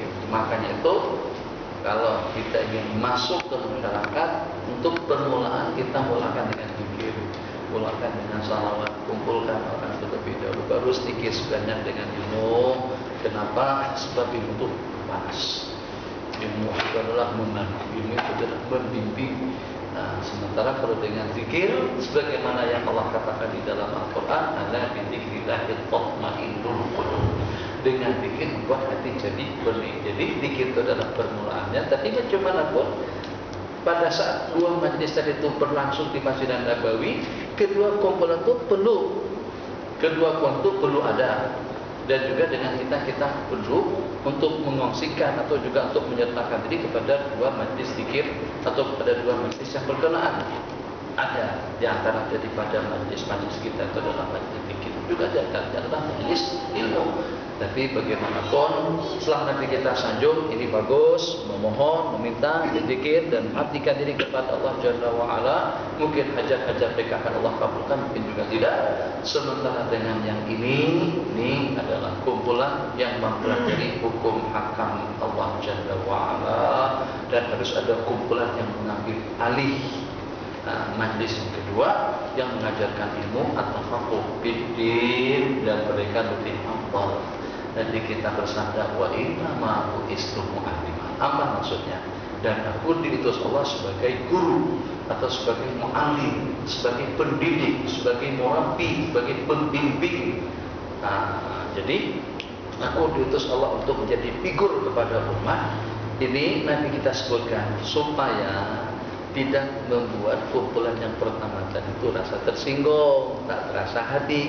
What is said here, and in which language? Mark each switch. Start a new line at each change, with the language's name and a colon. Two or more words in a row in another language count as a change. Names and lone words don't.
Malay: Makanya itu kalau kita ingin masuk ke masyarakat, untuk permulaan kita mulakan dengan zikir, mulakan dengan salawat, kumpulkan orang terlebih dahulu, baru sedikit sebanyak dengan ilmu. Kenapa? Sebab ilmu itu panas. Ilmu itu adalah menanam, ilmu itu adalah membimbing. Sementara kalau dengan zikir, sebagaimana yang Allah katakan di dalam Al-Quran,
Arabic: ألا بذكر الله تطمئن القلوب.
Malay: Dengan zikir membuat hati jadi bening. Jadi zikir itu adalah permulaannya. Tapi bagaimanapun, pada saat dua majlis tadi itu berlangsung di Masjid Nabawi, kedua kumpulan itu perlu ada. Dan juga dengan kita perlu untuk mengongsikan atau juga untuk menyertakan diri kepada dua majlis zikir atau kepada dua majlis yang berkenaan. Ada di antara daripada majlis-majlis kita itu adalah majlis zikir, juga adalah majlis ilmu. Tapi bagaimanapun, setelah nanti kita sanjung, ini bagus, memohon, meminta, berzikir dan mengabdikan diri kepada Allah
Arabic: جل وعلا.
Malay: Mungkin hajat-hajat mereka akan Allah kabulkan, mungkin juga tidak. Sementara dengan yang ini adalah kumpulan yang mempelajari hukum hakam Allah
Arabic: جل وعلا.
Malay: Dan harus ada kumpulan yang mengambil alih. Majlis yang kedua yang mengajarkan ilmu
Arabic: التفقه بالدين,
Malay: dan mereka lebih hafal. Nanti kita bersandar
Arabic: وإنما بعثت معلما.
Malay: Apa maksudnya? Dan aku diutus Allah sebagai guru atau sebagai mu'allim, sebagai pendidik, sebagai murabbi, sebagai pembimbing. Jadi aku diutus Allah untuk menjadi figur kepada umat. Ini nanti kita sebutkan supaya tidak membuat kumpulan yang pertama tadi itu rasa tersinggung, tak terasa hati.